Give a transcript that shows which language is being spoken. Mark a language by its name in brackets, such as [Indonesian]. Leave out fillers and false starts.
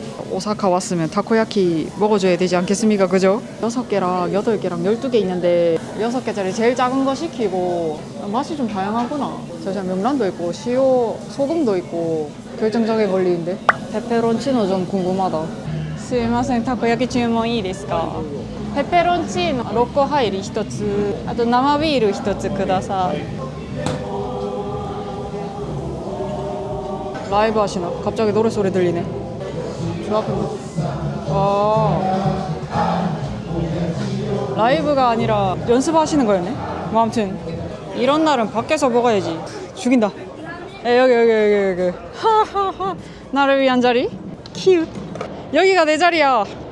[Korean] 오사카 왔으면 타코야키 먹어줘야 되지 않겠습니까? 그죠? 6개랑 8개랑 12개 있는데 6개짜리 제일 작은 거 시키고 맛이 좀 다양하구나. 저 명란도 있고 시오 소금도 있고. 결정적인 권리인데. 페페론치노 좀 궁금하다. [Japanese] すいません、たこ焼き注文いいですか？ペペロンチーノ6個入り1つ、あと生ビール1つください。 [Korean] 라이브 하시나? 갑자기 노래소리 들리네. 저 앞에 라이브가 아니라 연습하시는 거였네? 뭐 아무튼 이런 날은 밖에서 먹어야지. 죽인다. 여기 하하하. 나를 위한 자리? 키읔. 여기가 내 자리야.